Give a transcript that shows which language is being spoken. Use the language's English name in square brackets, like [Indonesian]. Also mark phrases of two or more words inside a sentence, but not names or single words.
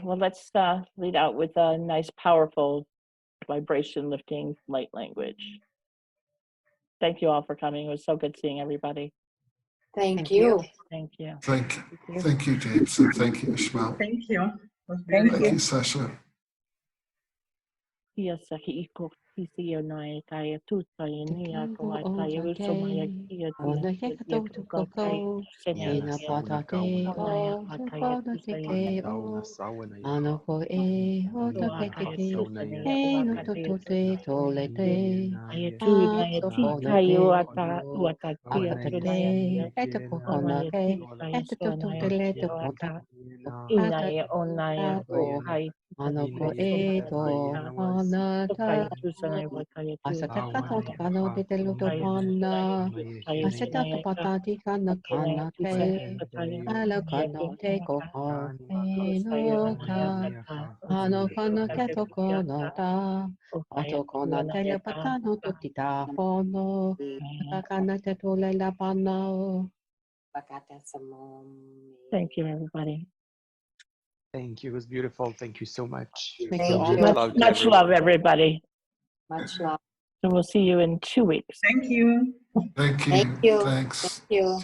[English] Well, let's lead out with a nice, powerful vibration lifting light language. Thank you all for coming. It was so good seeing everybody. Thank you. Thank you. Thank you, James, and thank you, Ismael. Thank you. Thank Thank you. you, Sasha. Yes, Isiyo kaya tutay niya ko at kaya gusto maya kiya Ano ko e o ta ke ke e no to to te to le te a so ko na te e te ko kona ke e te to to te le te ko ta Inaya onaya ko hai ano ko e to ana ta asata ka to ka no te te lo to pana asata to patati ka na ke ala ka no te ko ho e no ka ano ka na ke to ko no ta ato ko na te le patano to ti ta hono ka na te to le la pana o. Thank you, everybody. Thank you. It was beautiful. Thank you so much. Thank you all. Much love, everybody. Much love. So we'll see you in 2 weeks. Thank you. Thank you. Thank you. Thanks. Thank you.